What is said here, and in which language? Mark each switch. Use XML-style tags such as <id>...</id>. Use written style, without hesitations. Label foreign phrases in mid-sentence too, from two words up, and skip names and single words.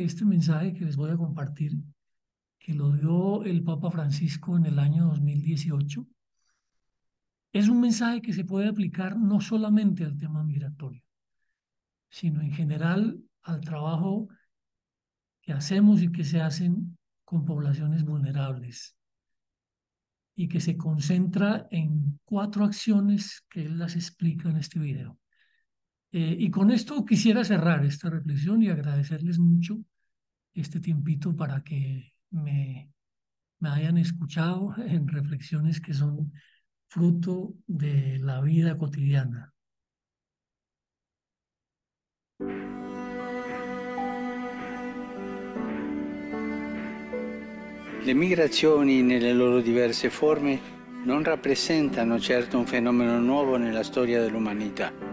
<es>este mensaje que les voy a compartir, que lo dio el Papa Francisco en el año 2018, es un mensaje que se puede aplicar no solamente al tema migratorio, sino en general al trabajo que hacemos y que se hacen con poblaciones vulnerables, y que se concentra en 4 acciones que él las explica en este video. Y con esto quisiera cerrar esta reflexión y agradecerles mucho este tiempito para que me hayan escuchado en reflexiones que son fruto de la vida cotidiana.</es> <it>Le migrazioni nelle loro diverse forme non rappresentano certo un fenomeno nuovo nella storia dell'umanità.</it>